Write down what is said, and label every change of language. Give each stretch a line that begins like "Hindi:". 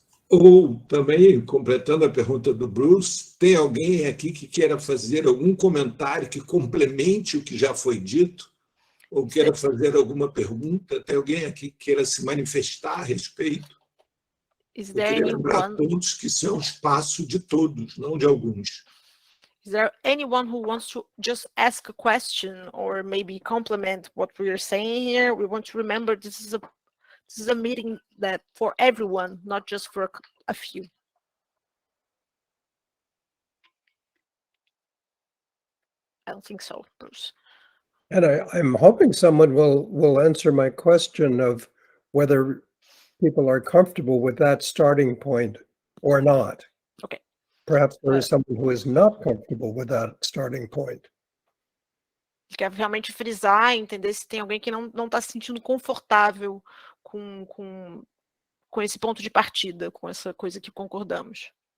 Portuguese: Ou também, completando a pergunta do Bruce, tem alguém aqui que queira fazer algum comentário que complemente o que já foi dito? Ou queira fazer alguma pergunta? Tem alguém aqui que queira se manifestar a respeito?
English: Is
Portuguese: Eu
English: there
Portuguese: queria lembrar a
English: anyone,
Portuguese: todos que isso é um espaço de todos, não de alguns.
English: is there anyone who wants to just ask a question or maybe complement what we are saying here? We want to remember this is a meeting that for everyone, not just for a few. I don't think so, Bruce. And I'm hoping someone will answer my question of whether people are comfortable with that starting point or not. Okay. Perhaps there is someone who is not comfortable with that starting point.
Portuguese: Quer realmente frisar, entender se tem alguém que não está se sentindo confortável com esse ponto de partida, com essa coisa que concordamos.